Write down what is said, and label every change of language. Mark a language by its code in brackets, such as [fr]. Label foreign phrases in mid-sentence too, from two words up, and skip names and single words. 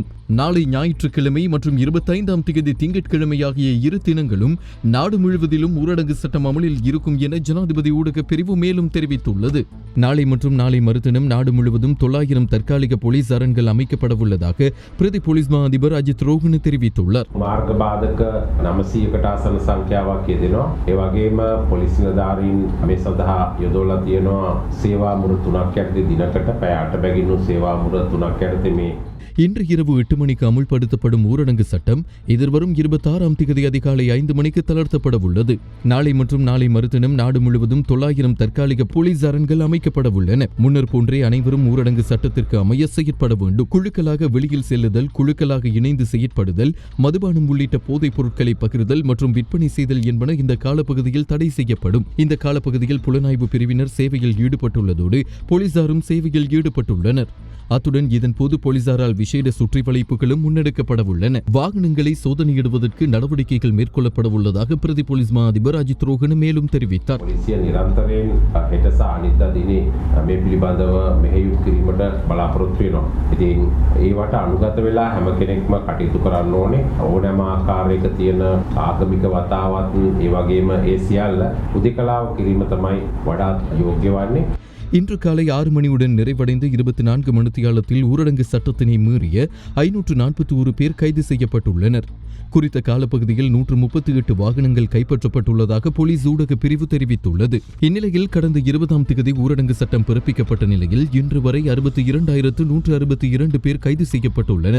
[ta] நாளை ஞாயிற்றுக்கிழமை மற்றும் 25ஆம் தேதி திங்கட்கிழமை ஆகிய இரு தினங்களும் நாடு முழுவதிலும் ஊரடங்கு சட்டம் அமலில் இருக்கும் என ஜனாதிபதி ஊடக பிரிவு மேலும் தெரிவித்துள்ளது. நாளை மற்றும் நாளை மறுதினம் நாடு முழுவதும் 900 தற்காலிக போலீஸ் அரண்கள் அமைக்கப்படவுள்ளதாக பிரதி போலீஸ் மா அதிபர் அஜித் ரோஹன தெரிவித்துள்ளார். [si] මාර්ගබාධක 900කට ආසන්න සංඛ්‍යාවක් යෙදෙනවා. ඒ වගේම පොලිස් නිලධාරීන් මේ සඳහා යොදවලා තියෙනවා සේවා මුර 3ක් යටතේ දිනකට පැය 8 බැගින් සේවා මුර 3ක් යටතේ මේ [ta] இன்று இரவு 8 மணிக்கு அமுல்படுத்தப்படும் ஊரடங்கு சட்டம் எதிர்வரும் 26ஆம் தேதி அதிகாலை 5 மணிக்கு தளர்த்தப்பட உள்ளது. நாளை மற்றும் நாளை மறுதினம் நாடு முழுவதும் 900 தற்காலிக போலீஸ் அரண்கள் அமைக்கப்பட உள்ளன. முன்னர் போன்றே அனைவரும் ஊரடங்கு சட்டத்திற்கு அமைய செயற்பட வேண்டும். குழுக்களாக வெளியில் செல்லுதல், குழுக்களாக இணைந்து செயற்படுதல், மதுபானம் உள்ளிட்ட போதைப் பொருட்களை பகிர்தல் மற்றும் விற்பனை செய்தல் என்பன இந்த காலப்பகுதியில் தடை செய்யப்படும். இந்த காலப்பகுதியில் புலனாய்வு பிரிவினர் சேவையில் ஈடுபட்டுள்ளதோடு போலீசாரும் சேவையில் ஈடுபட்டுள்ளனர். அத்துடன் இதன் போது போலீசாரால் விசேட சுற்றி வளைப்புகளும் முன்னெடுக்கப்பட உள்ளன. வாகனங்களை சோதனையிடுவதற்கு நடவடிக்கைகள் மேற்கொள்ளப்பட உள்ளதாக பிரதி போலீஸ் மா அதிபர் அஜித் ரோஹன மேலும் தெரிவித்தார். [si] පොලිසිය නිරන්තරයෙන් හෙට සහ අනිද්දා දිනේ මේ පිළිබඳව මෙහෙයුම් කිරීමට බලාපොරොත්තු වෙනවා. ඉතින් ඒවට අනුගත වෙලා හැම කෙනෙක්ම කටයුතු කරන්න ඕනේ. ඕනෑම ආකාරයක තියෙන ආගමික වතාවත් ඒ වගේම ඒ සියල්ල උදේකලාව කිරීම තමයි වඩාත් යෝග්‍ය වන්නේ. [ta] இன்று காலை 6 மணியுடன் நிறைவடைந்த 24 மணித்தியாலத்தில் ஊரடங்கு சட்டத்தினை மீறிய 541 பேர் கைது செய்யப்பட்டுள்ளனர். குறித்த காலப்பகுதியில் 138 வாகனங்கள் கைப்பற்றப்பட்டுள்ளதாக போலீஸ் ஊடக பிரிவு தெரிவித்துள்ளது. இந்நிலையில் கடந்த 20ஆம் தேதி ஊரடங்கு சட்டம் பிறப்பிக்கப்பட்ட நிலையில் இன்று வரை 62,162 பேர் கைது செய்யப்பட்டுள்ளனர்.